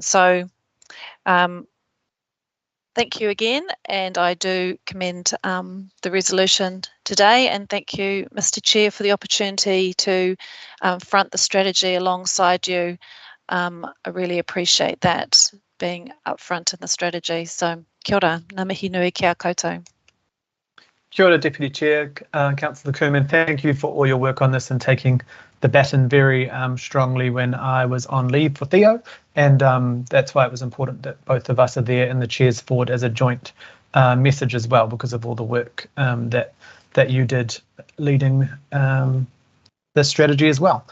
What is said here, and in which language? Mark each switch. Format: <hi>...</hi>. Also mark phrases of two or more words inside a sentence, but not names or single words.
<en>So thank you again, and I do commend the resolution today, and thank you, Mr. Chair, for the opportunity to front the strategy alongside you. I really appreciate that, being upfront in the strategy.</en> <mi>So kia ora, ngā mihi nui ki a koutou. Kia ora,</mi> <en>Deputy Chair, Councillor Kerman. Thank you for all your work on this and taking the baton very strongly when I was on leave for Theo, and that's why it was important that both of us are there in the Chairs forward as a joint message as well, because of all the work that you did leading this strategy as well.</en>